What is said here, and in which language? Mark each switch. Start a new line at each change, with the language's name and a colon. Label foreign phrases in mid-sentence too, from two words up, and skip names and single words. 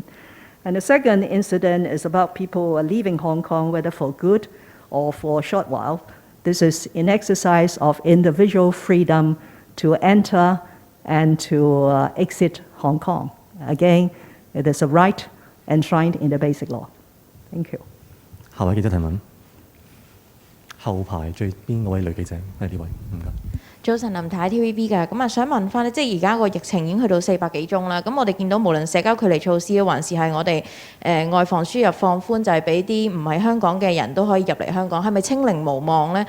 English: And the second incident is about people leaving Hong Kong, whether for good or for a short while. This is in exercise of individual freedom to enter and to exit Hong Kong. Again, it is a right enshrined in the Basic Law. Thank you.
Cantonese: 下位記者提問，後排最邊嗰位女記者係呢位，唔該。早晨，林太 TVB 嘅，咁想問翻咧，即係而家個疫情已經去到400幾宗啦，咁我哋見到無論社交距離措施，還是係我哋外防輸入放寬，就係俾啲唔係香港嘅人都可以入嚟香港，係咪清零無望咧？